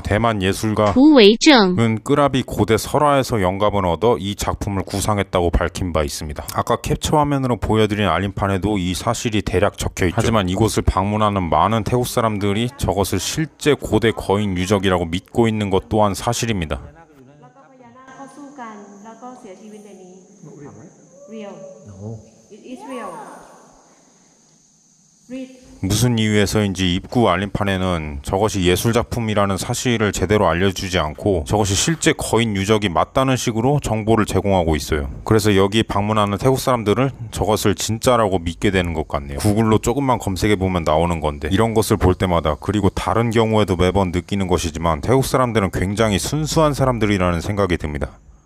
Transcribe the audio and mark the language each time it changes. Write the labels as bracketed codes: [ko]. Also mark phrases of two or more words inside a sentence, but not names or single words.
[ko] 대만 예술가 은 끄라비 고대 설화에서 영감을 얻어 이 작품을 구상했다고 밝힌 바 있습니다. 아까 캡처 화면으로 보여드린 알림판에도 이 사실이 대략 적혀있죠. 하지만 이곳을 방문하는 많은 태국 사람들이 저것을 실제 고대 거인 유적이라고 믿고 있는 것 또한 사실입니다. [th] แล้วก็พญานาคเขาสู้กันแล้วก็เสียชีวิตในนี้ [en] real it is real read [ko] 무슨 이유에서인지 입구 알림판에는 저것이 예술작품이라는 사실을 제대로 알려주지 않고 저것이 실제 거인 유적이 맞다는 식으로 정보를 제공하고 있어요. 그래서 여기 방문하는 태국 사람들은 저것을 진짜라고 믿게 되는 것 같네요. 구글로 조금만 검색해보면 나오는 건데 이런 것을 볼 때마다, 그리고 다른 경우에도 매번 느끼는 것이지만 태국 사람들은 굉장히 순수한 사람들이라는 생각이 듭니다.